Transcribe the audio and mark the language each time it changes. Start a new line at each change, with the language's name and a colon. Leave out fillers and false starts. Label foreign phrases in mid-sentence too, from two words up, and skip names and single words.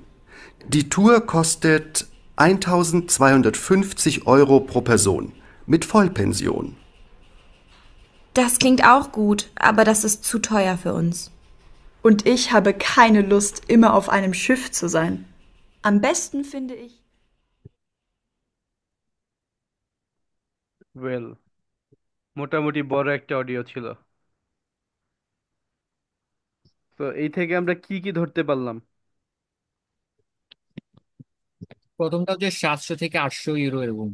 German: Die Tour kostet 1250 Euro pro Person mit Vollpension. Das klingt auch gut, aber das ist zu teuer für uns. Und ich habe keine Lust, immer auf einem Schiff zu sein. Am besten finde ich.
Bangla: ওয়েল, মোটামুটি বড় একটা অডিও ছিল। তো এই থেকে আমরা কি কি ধরতে পারলাম? প্রথমটা হচ্ছে 700 থেকে 800 ইউরো এরকম।